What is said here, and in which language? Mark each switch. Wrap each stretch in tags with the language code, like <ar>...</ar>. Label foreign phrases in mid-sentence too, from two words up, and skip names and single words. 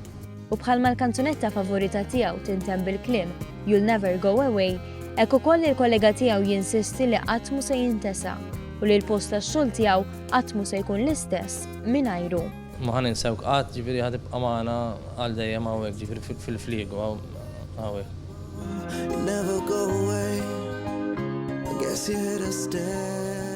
<mt>U bħalma l-kanzunetta favorita tiegħu tintemm bil-kliem You'll Never Go Away, hekk ukoll il-kollega tiegħu jinsisti li qatt mhu se jintesa' u li l-post tax-xogħol tiegħu qatt mhu se jkun l-istess mingħajru. Ma ħaninsewk qatt, ġifieri ħatibqa' magħna għal dejjem hawnhekk ġifieri fil-fliegu hawnhekk.</mt> <en>Never go away. I guess you're here to stay.</en>